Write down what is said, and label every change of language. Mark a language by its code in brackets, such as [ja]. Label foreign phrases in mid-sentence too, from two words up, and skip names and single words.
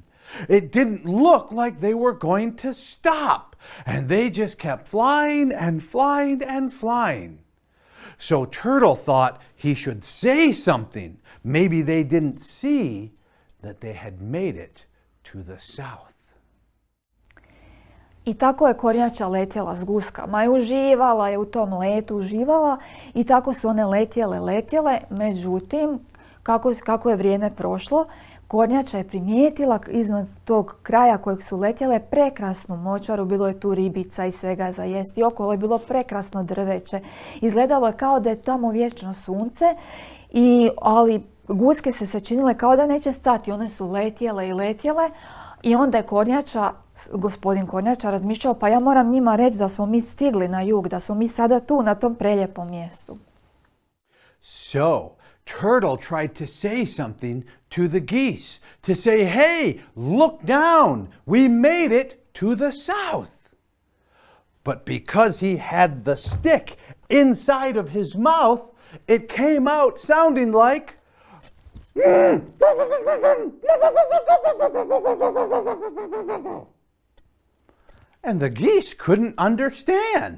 [en] It didn't look like they were going to stop, and they just kept flying and flying and flying. So Turtle thought he should say something. Maybe they didn't see that they had made it to the south. [hr] I tako je kornjača letjela s guskama i uživala je u tom letu, uživala i tako su one letjele. Međutim, kako je vrijeme prošlo, kornjača je primijetila iznad tog kraja kojeg su letjele prekrasnu močvaru, bilo je tu ribica i svega za jesti. Okolo je bilo prekrasno drveće. Izgledalo je kao da je tamo vječno sunce, ali guske su se činile kao da neće stati. One su letjele i onda je gospodin kornjača razmišljao, pa ja moram njima reći da smo mi stigli na jug, da smo mi sada tu na tom prelijepom mjestu. [en] So, Turtle tried to say something to the geese, to say, "Hey, look down, we made it to the south." But because he had the stick inside of his mouth, it came out sounding like and the geese couldn't understand.